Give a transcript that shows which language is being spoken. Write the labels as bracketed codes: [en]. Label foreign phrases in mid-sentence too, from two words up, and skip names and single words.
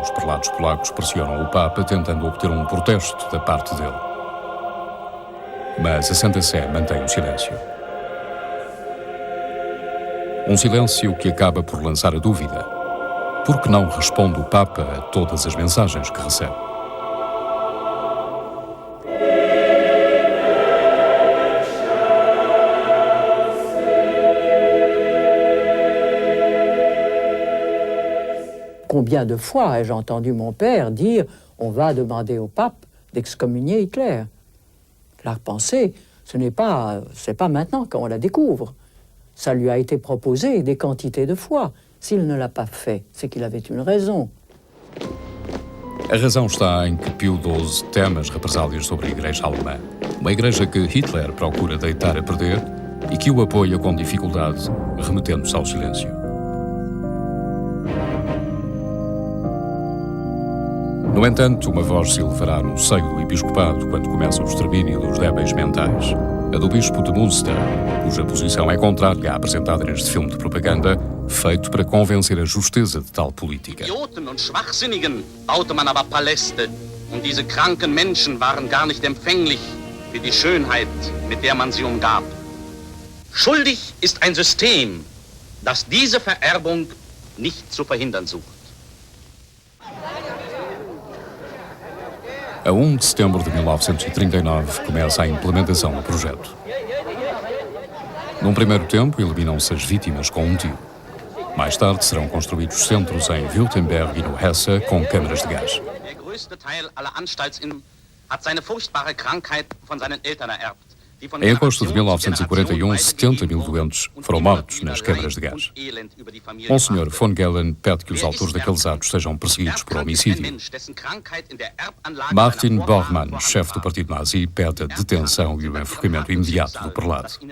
[pt] Os prelados polacos pressionam o Papa tentando obter um protesto da parte dele. Mas a Santa Sé mantém o silêncio. Um silêncio que acaba por lançar a dúvida. Por que não responde o Papa a todas as mensagens que recebe? [fr] Combien de fois ai-je entendu mon père dire « on va demander au pape d'excommunier Hitler ». La repensée, c'est pas maintenant qu'on la découvre. Ça lui a été proposé des quantités de fois. S'il ne l'a pas fait, c'est qu'il avait une raison. [pt] A razão está em que Pio XII teme as represálias sobre a Igreja alemã. Uma igreja que Hitler procura deitar a perder e que o apoia com dificuldade, remetendo-se ao silêncio. No entanto, uma voz se elevará no seio do episcopado quando começa o extermínio dos débeis mentais. A do bispo de Münster, cuja posição é contrária à apresentada neste filme de propaganda, feito para convencer a justeza de tal política. [de] Idioten und Schwachsinnigen baute man aber Paläste, und diese kranken Menschen waren gar nicht empfänglich für die Schönheit, mit der man sie umgab. Schuldig ist ein System, das diese Vererbung nicht zu verhindern sucht. [pt] A 1 de setembro de 1939 começa a implementação do projeto. Num primeiro tempo, eliminam-se as vítimas com um tiro. Mais tarde serão construídos centros em Württemberg e no Hesse com câmaras de gás. [de] Der größte Teil aller Anstaltsinnen hat seine furchtbare Krankheit von seinen Eltern ererbt. [pt] Em agosto de 1941, 70 mil doentes foram mortos nas câmaras de gás. Monsenhor von Gellen pede que os autores daqueles atos sejam perseguidos por homicídio. Martin Bormann, chefe do partido nazi, pede a detenção e o enforcamento imediato do prelado.